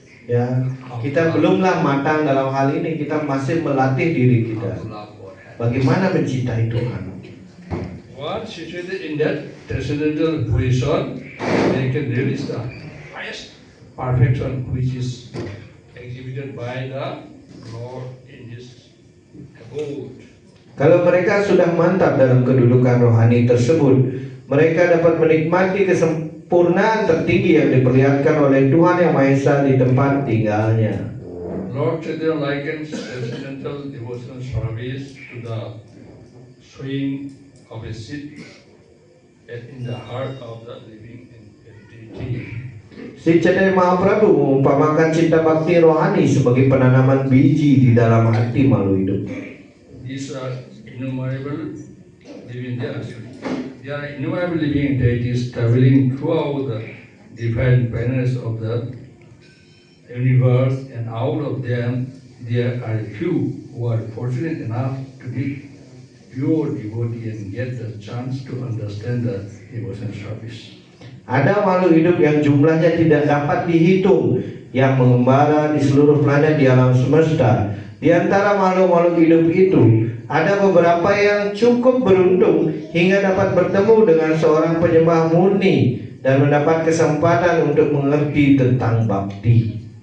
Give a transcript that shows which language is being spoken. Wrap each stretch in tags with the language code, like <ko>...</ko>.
<id>Ya, kita belumlah matang dalam hal ini, kita masih melatih diri kita</id> <en>How to love God.</en> <id>bagaimana mencintai Tuhan.</id> <en>Once situated in that transcendental position, they can realize the highest perfection which is exhibited by the Lord in His abode.</en> <id>Kalau mereka sudah mantap dalam kedudukan rohani tersebut, mereka dapat menikmati kesempurnaan tertinggi yang diperlihatkan oleh Tuhan Yang Maha Esa di tempat tinggalnya.</id> <en>Lord Chaitanya likens transcendental devotional service to the swing of a seed in the heart of the living entity.</en> <id>Si Chaitanya Mahaprabhu mengumpamakan cinta bakti rohani sebagai penanaman biji di dalam hati makhluk hidup.</id> <en>These are innumerable living entities. There are innumerable living entities traveling throughout the different planets of the universe, and out of them there are few who are fortunate enough to be pure devotee and get the chance to understand the devotion service.</en> <id>Ada makhluk hidup yang jumlahnya tidak dapat dihitung, yang mengembara di seluruh planet di alam semesta. Di antara makhluk-makhluk hidup itu, ada beberapa yang cukup beruntung hingga dapat bertemu dengan seorang penyembah murni dan mendapat kesempatan untuk mengerti tentang bakti.</id>